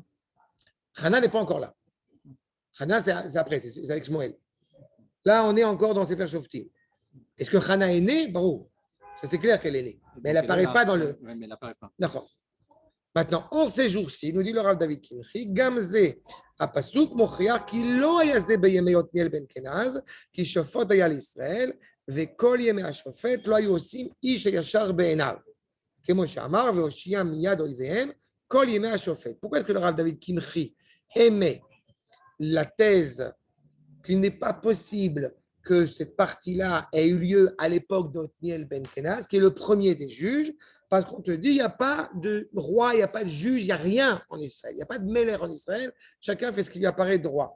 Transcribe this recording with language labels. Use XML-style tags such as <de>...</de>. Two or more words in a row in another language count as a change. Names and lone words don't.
<fr>Hana n'est pas encore là. Hana, c'est après, c'est avec Shmuel. Là, on est encore dans Sefer Shoftim. Est-ce que Hana est née? Bon, ça c'est clair qu'elle est née. Mais elle n'apparaît pas dans le. Oui, mais elle n'apparaît pas. D'accord. Maintenant, en ces jours-ci, nous dit le Rav David Kimchi,</fr> <he>גם זה הפסוק מוכיח כי לא היה זה בימי עתניאל בן כנז, כי שופט היה לישראל, וכל ימי השופט לא היו עושים איש הישר בעיניו. כמו שאמר, והושיע מיד אויביהם, כל ימי השופט.</he> <fr>Pourquoi est-ce que le Rav David Kimchi émet la thèse qu'il n'est pas possible que cette partie-là ait eu lieu à l'époque d'Othniel Ben Kenaz, qui est le premier des juges, parce qu'on te dit, il n'y a pas de roi, il n'y a pas de juge, il n'y a rien en Israël, il n'y a pas de mêler en Israël, chacun fait ce qui lui apparaît droit.</fr>